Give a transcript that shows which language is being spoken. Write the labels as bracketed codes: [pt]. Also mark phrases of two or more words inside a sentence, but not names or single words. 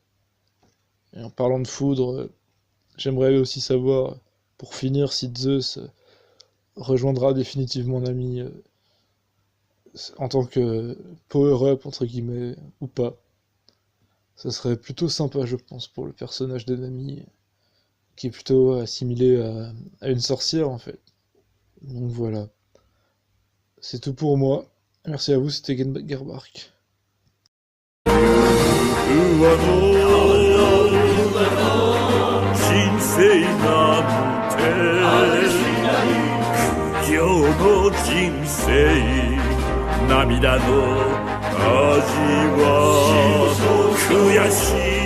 [fr] Et en parlant de foudre, j'aimerais aussi savoir, pour finir, si Zeus rejoindra définitivement Nami en tant que power-up, entre guillemets, ou pas. Ça serait plutôt sympa, je pense, pour le personnage de Nami, qui est plutôt assimilé à une sorcière, en fait. Donc voilà. C'est tout pour moi. Merci à vous, c'était Gengar Bark. [ja] 人生なんて苦行の人生涙の味は悔しい